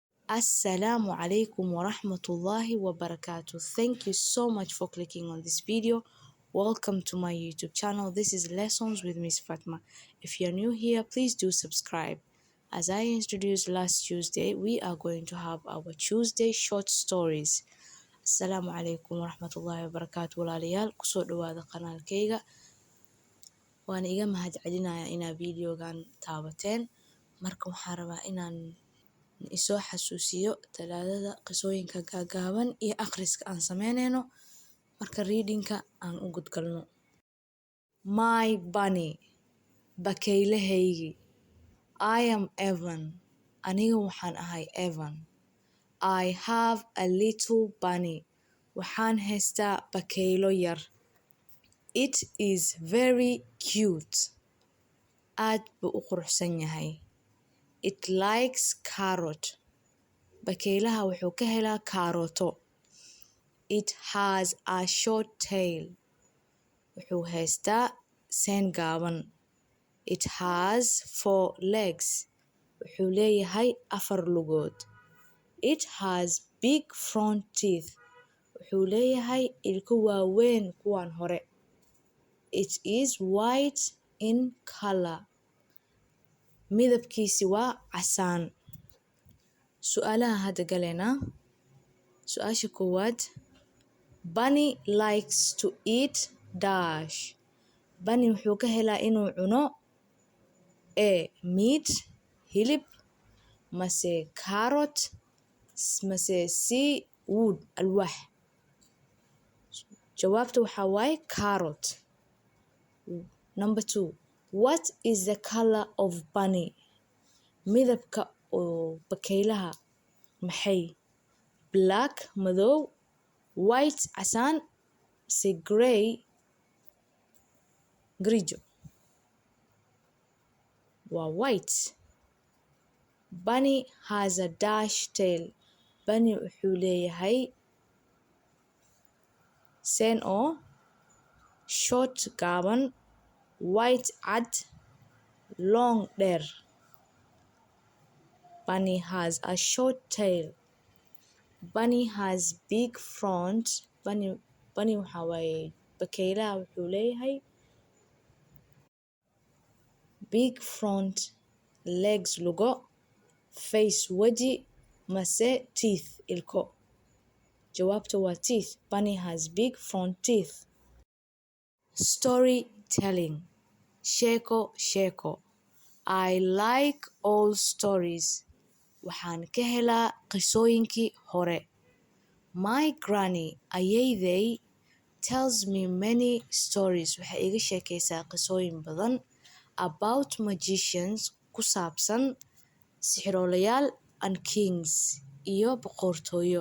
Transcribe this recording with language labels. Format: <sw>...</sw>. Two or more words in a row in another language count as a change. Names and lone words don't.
<ar>السلام عليكم ورحمة الله وبركاته.</ar> <en>Thank you so much for clicking on this video. Welcome to my YouTube channel. This is Lessons with Miss Fatma. If you're new here, please do subscribe. As I introduced last Tuesday, we are going to have our Tuesday short stories.</en> <ar>السلام عليكم ورحمة الله وبركاته.</ar> <so>Walaalayaal, kusoo dhawaada kanaalkayga. Waan iga mahadcelinayaa inaad videogan taabateen. Marka waxaan rabaa inaan isoo xasuusiyo talaadada qisooyinka gaaban iyo akhriska aan sameynayno marka readingka aan u gudgalno.</so> <en>My bunny, bakaylahaygi. I am Evan,</en> <so>aniga waxaan ahay Evan.</so> <en>I have a little bunny,</en> <so>waxaan haystaa bakaylo yar.</so> <en>It is very cute,</en> <so>aad buu u quruxsan yahay.</so> <en>It likes carrot,</en> <so>bakaylaha wuxuu ka helaa kaarooto.</so> <en>It has a short tail,</en> <so>wuxuu haystaa seen gaaban.</so> <en>It has 4 legs,</en> <so>wuxuu leeyahay 4 lugood.</so> <en>It has big front teeth,</en> <so>wuxuu leeyahay ilko waaweyn kuwan hore.</so> <en>It is white in color,</en> <so>midabkiisi waa casaan. Su'aalaha hadda galeena. Su'aasha koowaad,</so> <en>Bunny likes to eat dash.</en> <so>Bunny wuxuu ka helaa inuu cuno A. Meat, hilib, mase carrot, mase C. wood, alwaax. Jawaabta waxaa waaye carrot.</so> <en>Number 2, what is the color of bunny?</en> <so>Midabka oo bakaylaha maxay? Black, madow, white, casaan, mase gray, grijo.</so> <en>Waa white. Bunny has a dash tail.</en> <so>Bunny wuxuu leeyahay seen oo short gaaban, white cad, long dheer.</so> <en>Bunny has a short tail. Bunny has big front.</en> <so>Bunny waxaa waaye bakaylaha wuxuu leeyahay</so> <en>big front legs</en> <so>lugo, face waji, mase teeth ilko. Jawaabta waa teeth.</so> <en>Bunny has big front teeth. Storytelling. Sheeko. I like all stories.</en> <so>Waxaan ka helaa qisooyinkii hore.</so> <en>My granny, ayayday, tells me many stories.</en> <so>Waxay iga sheekaysaa qisooyin badan</so> <en>about magicians,</en> <so>ku saabsan sixiroolayaal,</so> <en>and kings,</en> <so>iyo boqortooyo.</so>